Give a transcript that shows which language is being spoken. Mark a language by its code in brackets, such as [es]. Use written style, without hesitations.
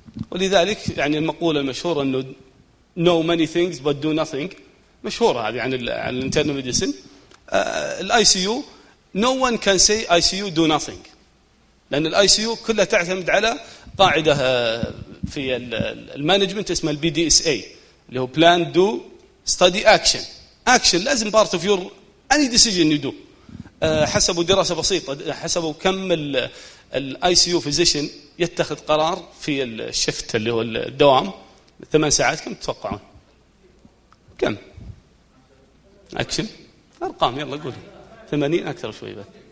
[ar] ولذلك يعني المقولة المشهورة أنه [en] know many things but do nothing، [ar] مشهورة هذه عن الانترنال ميديسن. الاي سي يو [en] no one can say I see you do nothing، [ar] لأن الاي سي يو كلها تعتمد على قاعدة في المانجمنت اسمها البي دي اس اي، اللي هو [en] plan do study action. action [ar] لازم [en] part of your any decision you do. [ar] حسبوا دراسة بسيطة، حسبوا كم الاي سي يو فيزيشن يتخذ قرار في الشفت اللي هو الدوام 8 ساعات، كم تتوقعون؟ كم اكشن ارقام؟ يلا قولوا 80 اكثر شوي بس.